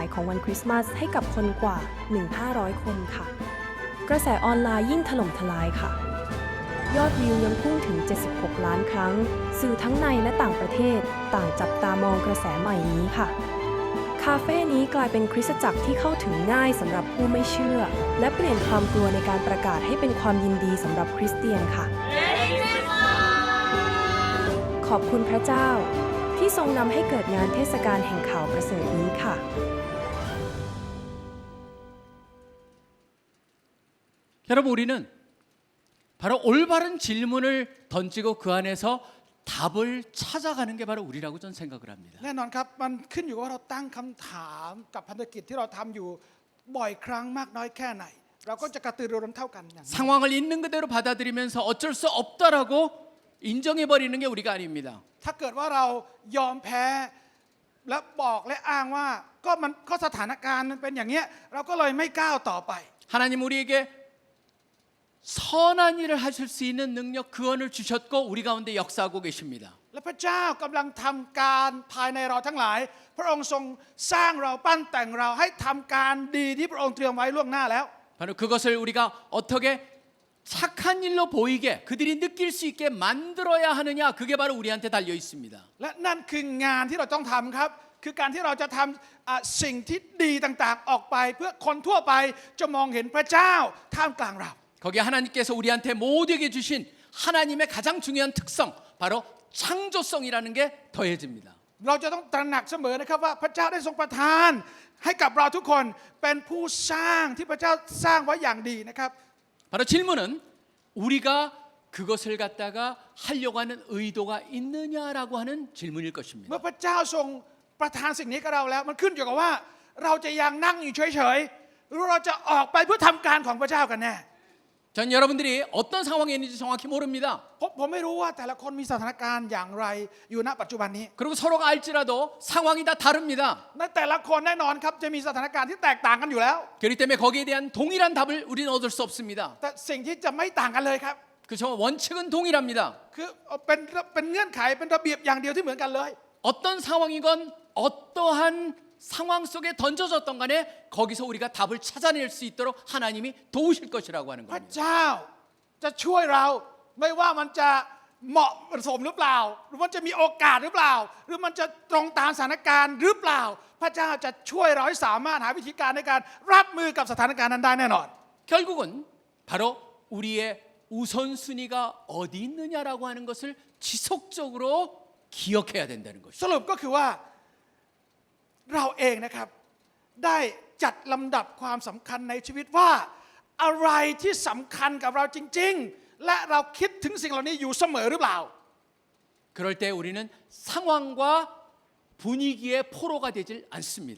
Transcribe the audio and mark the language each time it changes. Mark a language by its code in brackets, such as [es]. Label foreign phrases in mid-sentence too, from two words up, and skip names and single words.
[th] ของวันคริสต์มาสให้กับคนกว่า 1,500 คนค่ะ กระแสออนไลน์ยิ่งถล่มทลายค่ะ ยอดวิวยังพุ่งถึง 76 ล้านครั้ง สื่อทั้งในและต่างประเทศต่างจับตามองกระแสใหม่นี้ค่ะ คาเฟ่นี้กลายเป็นคริสตจักรที่เข้าถึงง่ายสำหรับผู้ไม่เชื่อ และเปลี่ยนความกลัวในการประกาศให้เป็นความยินดีสำหรับคริสเตียนค่ะ ขอบคุณพระเจ้าที่ทรงนำให้เกิดงานเทศกาลแห่งข่าวประเสริฐนี้ค่ะ [ko] 여러분 우리는 바로 올바른 질문을 던지고 그 안에서 답을 찾아가는 게 바로 우리라고 저는 생각을 합니다. [th] แน่นอนครับมันขึ้นอยู่กับว่าเราตั้งคำถามกับพันธกิจที่เราทำอยู่บ่อยครั้งมากน้อยแค่ไหนเราก็จะกระตือรือร้นเท่ากันอย่างนั้น [ko] 상황을 있는 그대로 받아들이면서 어쩔 수 없다라고 인정해 버리는 게 우리가 아닙니다. [th] ถ้าเกิดว่าเรายอมแพ้และบอกและอ้างว่าก็สถานการณ์มันเป็นอย่างเงี้ยเราก็เลยไม่ก้าวต่อไป [ko] 하나님 우리에게 선한 일을 하실 수 있는 능력 구원을 주셨고 우리 가운데 역사하고 계십니다. [th] และพระเจ้ากำลังทำการภายในเราทั้งหลาย พระองค์ทรงสร้างเราปั้นแต่งเราให้ทำการดีที่พระองค์เตรียมไว้ล่วงหน้าแล้ว [ko] 바로 그것을 우리가 어떻게 착한 일로 보이게 그들이 느낄 수 있게 만들어야 하느냐 그게 바로 우리한테 달려 있습니다. [th] และนั่นคืองานที่เราต้องทำครับคือการที่เราจะทำสิ่งที่ดีต่างๆออกไปเพื่อคนทั่วไปจะมองเห็นพระเจ้าท่ามกลางเรา [ko] 거기에 하나님께서 우리한테 모두에게 주신 하나님의 가장 중요한 특성 바로 창조성이라는 게 더해집니다. [th] เราจะต้องตระหนักเสมอนะครับว่าพระเจ้าได้ทรงประทานให้กับเราทุกคนเป็นผู้สร้างที่พระเจ้าสร้างไว้อย่างดีนะครับ [ko] 바로 질문은 우리가 그것을 갖다가 하려고 하는 의도가 있느냐라고 하는 질문일 것입니다. [th] เมื่อพระเจ้าทรงประทานสิ่งนี้กับเราแล้วมันขึ้นอยู่กับว่าเราจะยังนั่งอยู่เฉยๆหรือเราจะออกไปเพื่อทำการของพระเจ้ากันแน่ [ko] 전 여러분들이 어떤 상황에 있는지 정확히 모릅니다. [th] ผมไม่รู้ว่าแต่ละคนมีสถานการณ์อย่างไรอยู่ณปัจจุบันนี้ [ko] 그리고 서로가 알지라도 상황이 다 다릅니다. [th] ในแต่ละคนแน่นอนครับจะมีสถานการณ์ที่แตกต่างกันอยู่แล้ว [ko] 그렇기 때문에 거기에 대한 동일한 답을 우리는 얻을 수 없습니다. [th] แต่สิ่งที่จะไม่ต่างกันเลยครับ [ko] 그렇죠? 원칙은 동일합니다. [th] คือเป็นเงื่อนไขเป็นระเบียบอย่างเดียวที่เหมือนกันเลย [ko] 어떤 상황이건 어떠한 상황 속에 던져졌던 간에 거기서 우리가 답을 찾아낼 수 있도록 하나님이 도우실 것이라고 하는 [th] พระ [ko] 겁니다. [th] เจ้าจะช่วยเราไม่ว่ามันจะเหมาะสมหรือเปล่าหรือมันจะมีโอกาสหรือเปล่าหรือมันจะตรงตามสถานการณ์หรือเปล่าพระเจ้าจะช่วยเราให้สามารถหาวิธีการในการรับมือกับสถานการณ์นั้นได้แน่นอน [ko] 결국은 바로 우리의 우선순위가 어디 있느냐라고 하는 것을 지속적으로 기억해야 된다는 [th] ส [ko] 것이죠. [th] รุปก็คือว่าเราเองนะครับได้จัดลำดับความสำคัญในชีวิตว่าอะไรที่สำคัญกับเราจริงๆและเราคิดถึงสิ่งเหล่านี้อยู่เสมอหรือเปล่า [ko] 그럴 때 우리는 상황과 분위기의 포로가 되질 않습니다.